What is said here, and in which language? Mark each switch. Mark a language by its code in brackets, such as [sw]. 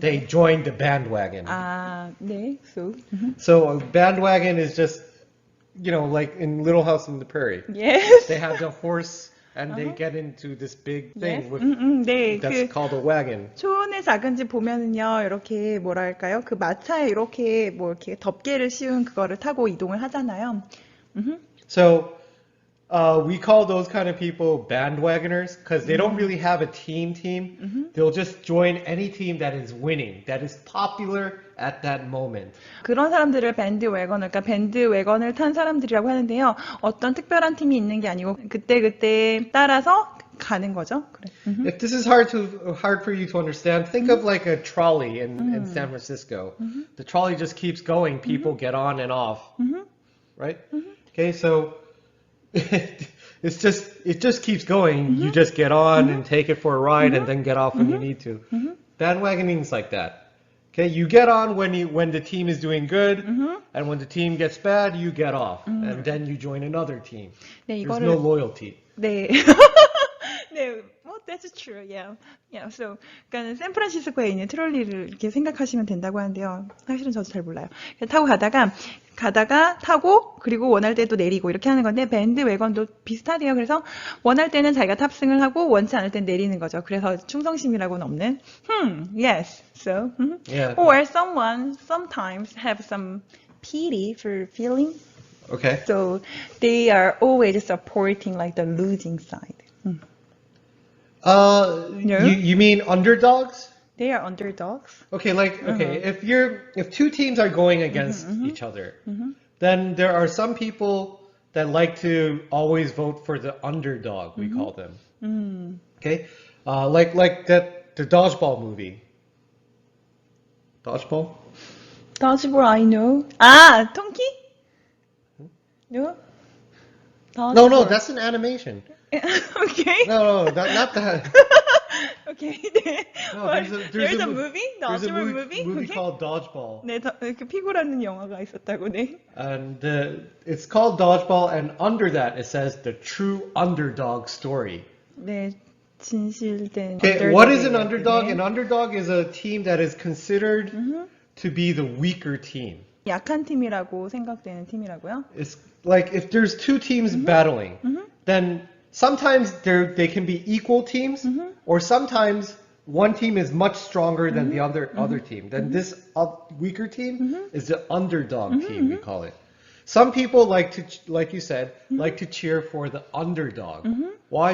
[en] They joined the bandwagon. [ko] 네. [en] So. So bandwagon is just you know, like in Little House on the Prairie. Yes. They have the horse and they get into this big thing Yes. with [ko] 네, [en] that's [ko] 그 [en] called a wagon. [ko] 초원의 작은 집 보면은요, 이렇게 뭐랄까요? 그 마차에 이렇게 뭐 이렇게 덮개를 씌운 그거를 타고 이동을 하잖아요. [en] So we call those kind of people bandwagoners because they don't really have a team. They'll just join any team that is winning, that is popular at that moment. [ko] 그런 사람들을 밴드웨건을, 그러니까 밴드웨건을 탄 사람들이라고 하는데요. 어떤 특별한 팀이 있는 게 아니고 그때 따라서 가는 거죠. 그래. [en] If this is hard for you to understand, think of like a trolley in San Francisco. The trolley just keeps going. People get on and off, right? Okay, so it just keeps going. You just get on and take it for a ride, and then get off when you need to. Bandwagoning is like that. Okay, you get on when the team is doing good, and when the team gets bad, you get off, and then you join another team. [ko] 네, [en] There's no loyalty. [ko] 네. 네, [en] well, that's true, yeah. Yeah, so, [ko] 그러니까 샌프란시스코에 있는 트롤리를 이렇게 생각하시면 된다고 하는데요. 사실은 저도 잘 몰라요. 타고 가다가 타고, 그리고 원할 때 또 내리고 이렇게 하는 건데, 밴드 웨건도 비슷하대요. 그래서 원할 때는 자기가 탑승을 하고, 원치 않을 땐 내리는 거죠. 그래서 충성심이라고는 없는. [en] Yes, so. Yeah. Or someone sometimes have some pity for feeling. Okay. So they are always supporting like the losing side. No? You mean underdogs? They are underdogs. Okay, if two teams are going against each other, then there are some people that like to always vote for the underdog, we call them. Okay? Like the dodgeball movie. Dodgeball? Dodgeball, I know. Ah, Tonki? No? No, that's an animation. Okay. No, not that. Okay. No, What? there's a mo- movie? There's a Dodgeball movie movie? Okay. called Dodgeball. [ko] 네, 그 피고라는 영화가 있었다고, 네. [en] And it's called Dodgeball, and under that it says the true underdog story. [ko] 네, 진실된. [en] Okay, what is an [ko] underdog이에요. [en] underdog? [ko] 네. [en] An underdog is a team that is considered to be the weaker team. [ko] 약한 팀이라고 생각되는 팀이라고요? [en] It's like if there's two teams battling, then sometimes they can be equal teams, or sometimes one team is much stronger than the other team. Then this weaker team is the underdog team, we call it. Some people like you said, like to cheer for the underdog. Why?